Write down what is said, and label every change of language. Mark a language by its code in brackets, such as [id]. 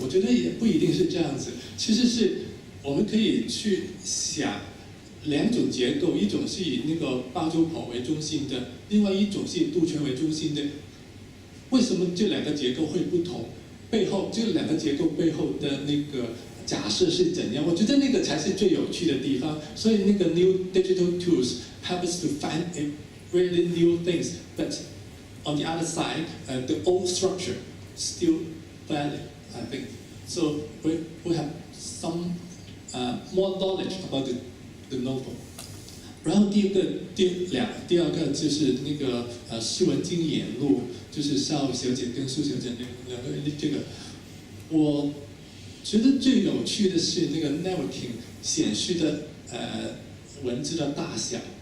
[zh] 我觉得也不一定是这样子。其实是我们可以去想两种结构，一种是以那个包租婆为中心的，另外一种是以杜权为中心的。为什么这两个结构会不同？背后这两个结构背后的那个假设是怎样？我觉得那个才是最有趣的地方。所以那个 [en] new digital tools help us to find really new things, but on the other side, the old structure still valid, I think. So we have some more knowledge about the novel. [zh] 然后第二个就是那个施文静演录，就是邵小姐跟苏小姐两个人的这个，我觉得最有趣的是那个 networking 显示的文字的大小。